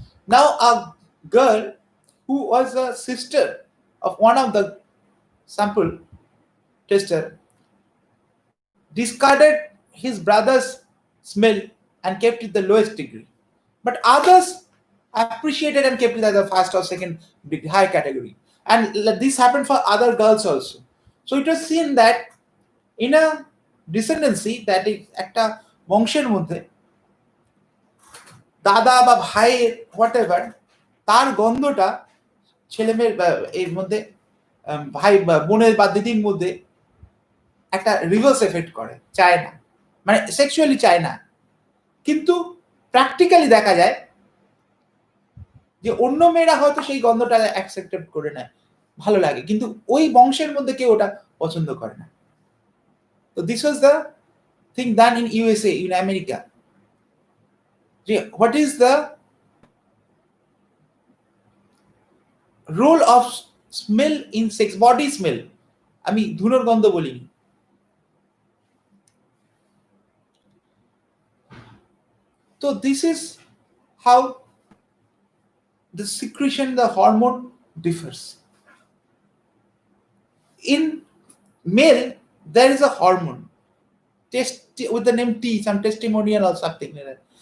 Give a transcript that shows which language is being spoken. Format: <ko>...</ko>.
<en>Now, a girl who was a sister of one of the sample tester discarded his brother's smell and kept it the lowest degree, but others appreciated and kept it as the first or second big high category. And this happened for other girls also. So it was seen that in a descendancy, that is</en> <bn>একটা বংশের মধ্যে দাদা বা ভাইয়ের whatever, তার গন্ধটা ছেলে মেয়ের এর মধ্যে ভাই বা বোনের বা দিদির মধ্যে একটা রিভার্স এফেক্ট করে, চায় না, মানে সেক্সুয়ালি চায় না, কিন্তু প্র্যাকটিক্যালি দেখা যায় যে অন্য মেয়েরা হয়তো সেই গন্ধটা অ্যাকসেপ্ট করে নেয়, ভালো লাগে, কিন্তু ওই বংশের মধ্যে কেউ ওটা পছন্দ করে না।</bn> <en>তো this was the thing done in USA, in America, যে what is the role of smell in sex, body smell,</en> <bn>আমি ধুনোর গন্ধ বলিনি।</bn> <en>So this is how the secretion, the hormone differs. In male, there is a hormone with the name T, some testimonial or something like that.</en>